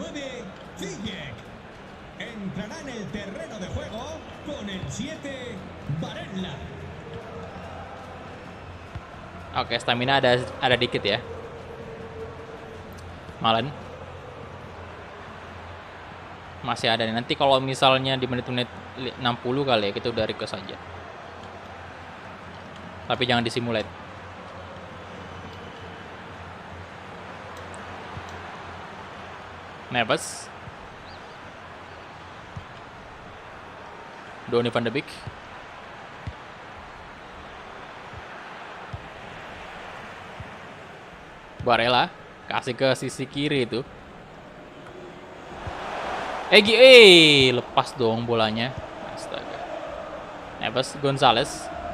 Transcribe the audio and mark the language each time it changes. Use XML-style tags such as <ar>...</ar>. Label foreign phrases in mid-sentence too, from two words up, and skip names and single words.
<id>Oke, stamina ada dikit ya. Malen masih ada nih. Nanti kalau misalnya di menit-menit 60 kali ya, kita udah request aja. Tapi jangan disimulate. Neves, Donny van de Beek, Barella, kasih ke sisi kiri itu. Egi, lepas dong bolanya. Astaga. Neves, Gonzalez.</id>